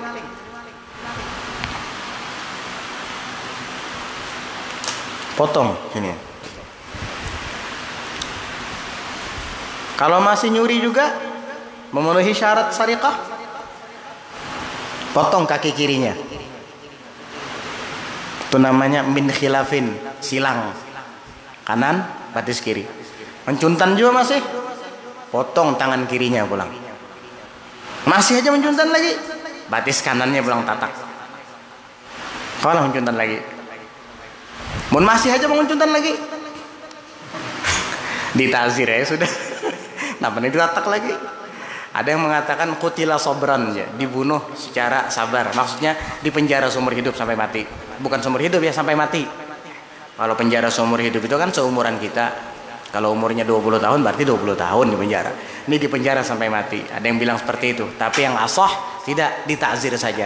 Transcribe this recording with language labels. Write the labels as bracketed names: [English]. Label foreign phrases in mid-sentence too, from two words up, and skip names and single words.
[Indonesian] Potong ini. Kalau masih nyuri juga memenuhi syarat sariqah, potong kaki kirinya. Itu namanya [Arabic] من خلاف, [Indonesian] silang. Kanan, batis kiri. Mencuntan juga masih, potong tangan kirinya pulang. [Banjar] Masih aja mencuntan lagi, batis kanannya pulang tatak. [Indonesian] Kalau mencuntan lagi, mun masih aja mencuntan lagi, ditazir ya sudah. Kenapa ini ditatak lagi? Ada yang mengatakan [Arabic] قتل صبرا, [Indonesian] ya, dibunuh secara sabar. Maksudnya dipenjara seumur hidup sampai mati. Bukan seumur hidup ya, sampai mati. Kalau penjara seumur hidup itu kan seumuran kita. Kalau umurnya 20 tahun berarti 20 tahun di penjara. Ini di penjara sampai mati. Ada yang bilang seperti itu. Tapi yang ashah tidak, ditakzir saja.